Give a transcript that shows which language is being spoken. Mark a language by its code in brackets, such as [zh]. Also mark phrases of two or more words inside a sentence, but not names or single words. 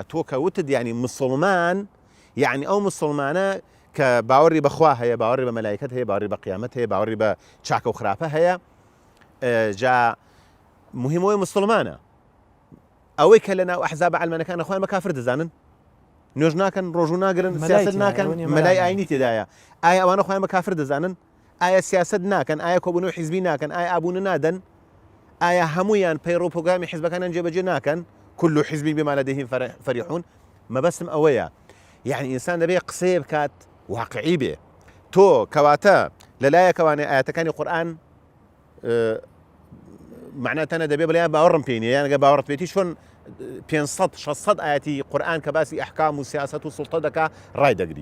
[ckb] تۆ کە وتت یعنی مسلمان، یعنی ئەو مسلمانە کە باوەڕی بەخوا هەیە، باوەڕی بە مەلایکەت هەیە، باوەڕی بە قیامەت هەیە، باوەڕی بە چاکە و خراپە هەیە، جا مهمەوەی مسلمانە ئەوەی کە لە ناو ئەحزاب ئەلمانیەکانە خۆیان بە کافر دەزانن، نوێژ ناکەن، ڕۆژوو ناگرن، سیاست ناکەن، مەلای ئاینی تێدایە. ئایا ئەوانە خۆیان بە کافر دەزانن؟ ئایا سیاست ناکەن؟ ئایا کۆبوونەوەی حیزبی ناکەن؟ ئایا ئابوونە نادەن؟ ئایا هەمویان پەیڕۆ پۆگرامی حیزبەکانیان جێبەجێ ناکەن؟ [ar] كل حزب بما لديهم فرحون. [ckb] مەبەستم ئەوەیە، یعنی ئینسان دەبێت قسەیە بکات واقعی بێ. تۆ کەواتە لەلایەکەوانێ ئاەتەکانی قورئان معناتەنە دەبێ بڵیان باوەڕم پێینێ، یان ئەگە باوەڕت پێێتی چۆن 500-600 ئاەتی قورئان کە باسی ئەحکام و سیاست و سوڵتە دەکا ڕای دەگری.